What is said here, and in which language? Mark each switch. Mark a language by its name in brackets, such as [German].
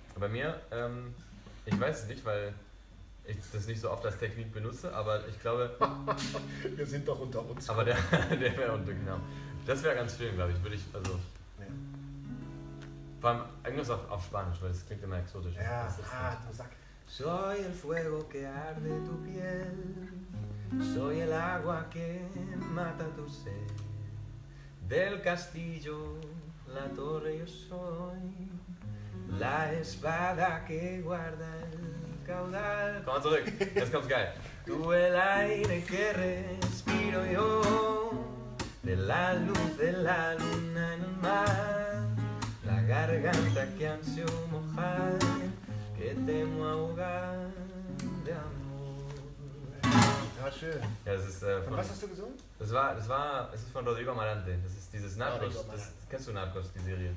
[German] Bei mir, ich weiß es nicht, weil ich das nicht so oft als Technik benutze, aber ich glaube, Wir sind doch unter uns. aber der wäre unter, genau. Das wäre ganz schön, glaube ich, würde ich, also, Ja. vor allem irgendwas auf Spanisch, weil das klingt immer exotisch. Ja, Das ist du Sack. [Spanish] Soy el fuego que arde tu piel, soy el agua que mata tu sed. Del castillo, la torre yo soy, la espada que guarda el caudal. [German] Komm mal zurück, jetzt kommt's geil. [Spanish] Tú el aire que respiro yo, de la luz de la luna en el mar, la garganta que ansio mojar, que temo ahogar de amor. [German] Ja, schön. Ja, das ist Und was hast du gesungen? es ist von Rodrigo Amarante. Das ist dieses Narcos. Rodrigo Amarante. Kennst du Narcos, die Serie?